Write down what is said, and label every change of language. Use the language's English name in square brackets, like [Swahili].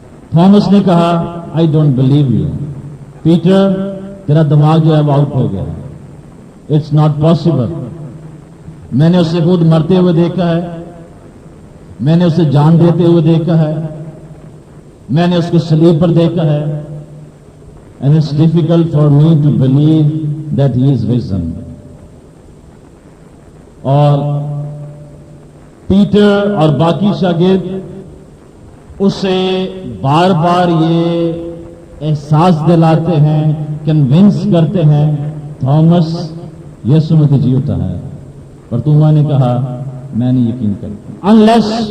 [Urdu] Thomas نے کہا [English] I don't believe you. [Urdu] Peter تیرا دماغ جو ہے وہ آؤٹ ہو گیا، [English] It's not possible. [Urdu] میں نے اسے خود مرتے ہوئے دیکھا ہے، میں نے اسے جان دیتے ہوئے دیکھا ہے، میں نے اس کو صلیب پر دیکھا ہے. [English] And it's difficult for me to believe that he is risen. اور [Urdu] پیٹر اور باقی شاگرد اسے بار بار یہ احساس دلاتے ہیں، کنونس کرتے ہیں، تھامس یسوع مسیح جیوتا ہے، پر توما نے کہا میں نہیں یقین کرتا انلیس